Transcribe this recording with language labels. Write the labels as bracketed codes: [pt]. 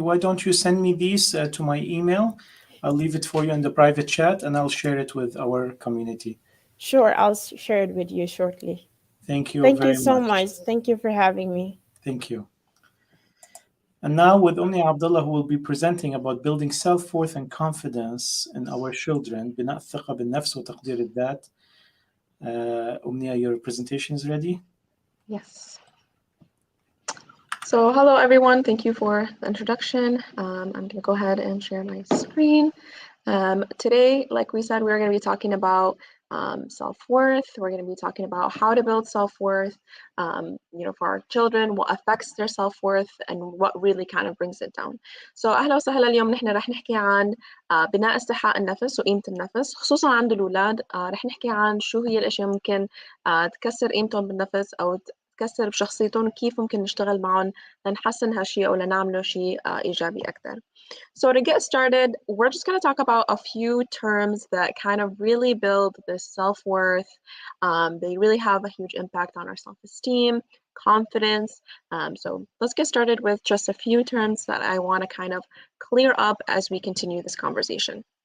[en] Why don't you send me these to my email? I'll leave it for you in the private chat, and I'll share it with our community. Sure, I'll share it with you shortly. Thank you Thank very you so much. much. Thank you for having me. Thank you. And now with Omnia Abdullah, who will be presenting about building self-worth and confidence in our children. [ar] بناء الثقة بالنفس وتقدير الذات. [en] Omnia, your presentation is ready? Yes. So hello everyone, thank you for the introduction. I'm going to go ahead and share my screen. Today, like we said, we're going to be talking about self-worth. We're going to be talking about how to build self-worth, for our children, what affects their self-worth, and what really kind of brings it down. [ar] So أهلا وسهلا. اليوم نحن رح نحكي عن بناء استحقاق النفس وقيمة النفس، خصوصا عند الأولاد. رح نحكي عن شو هي الأشياء ممكن تكسر قيمتهم بالنفس أو تكسر بشخصيتهم، كيف ممكن نشتغل معهم لنحسن هالشيء أو لنعمله شيء إيجابي أكثر. [en] So to get started, we're just going to talk about a few terms that kind of really build this self-worth. They really have a huge impact on our self-esteem, confidence. So let's get started with just a few terms that I want to kind of clear up as we continue this conversation.